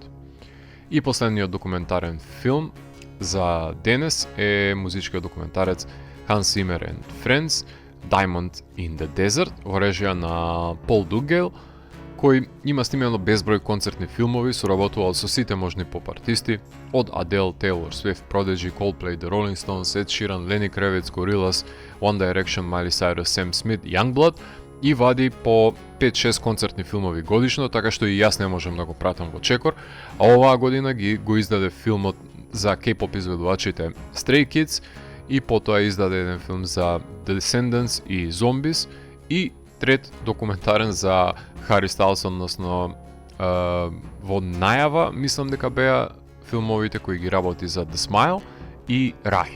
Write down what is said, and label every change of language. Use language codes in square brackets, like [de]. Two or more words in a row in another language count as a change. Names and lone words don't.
[mk] И последниот документарен филм за денес е музичкиот документарец Hans Zimmer and Friends, Diamond in the Desert, во режија на Пол Дугел, кој има снимено безброј концертни филмови, соработувал со сите можни поп-артисти, од Adele, Taylor Swift, Prodigy, Coldplay, The Rolling Stones, Ed Sheeran, Lenny Kravitz, Gorillaz, One Direction, Miley Cyrus, Sam Smith, Youngblood, и вади по 5-6 концертни филмови годишно, така што и јас не можам да го пратам во чекор, а оваа година го издаде филмот за K-pop изведувачите Stray Kids и потоа издаде еден филм за The Descendants и Zombies и трет документарен за Хари Стайлс, односно во најава, мислам дека беа филмовите кои ги работи за The Smile и Рај.